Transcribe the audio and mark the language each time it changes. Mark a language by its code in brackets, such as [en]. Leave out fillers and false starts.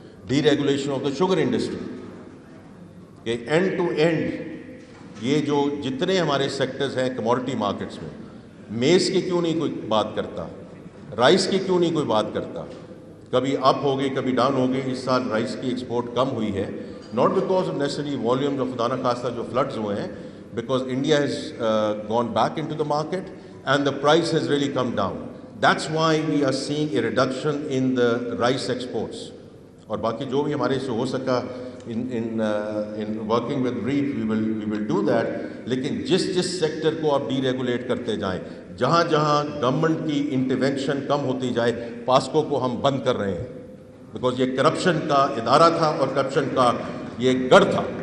[en] deregulation of the sugar industry, [ur] کہ and to and یہ جو جتنے ہمارے سیکٹرز ہیں کموڈٹی مارکیٹس میں, میز کی کیوں نہیں کوئی بات کرتا, رائس کی کیوں نہیں کوئی بات کرتا. کبھی اپ ہو گئی کبھی ڈاؤن ہو گئی. اس سال رائس کی ایکسپورٹ کم ہوئی ہے, [en] not because of necessary volumes of [ur] خدا نخواستہ جو فلڈز ہوئے ہیں, [en] Because India has gone back in to the market and the price has really come down. That's why we are seeing a reduction in the rice exports. [ur] اور باقی جو بھی ہمارے سے ہو سکا [en] in working with REAP we will do that. [ur] لیکن جس sector کو آپ ڈی ریگولیٹ کرتے جائیں, جہاں گورنمنٹ کی انٹرونشن کم ہوتی جائے, پاسکو کو ہم بند کر رہے ہیں بیکاز یہ کرپشن کا ادارہ تھا اور کرپشن کا یہ گڑھ تھا.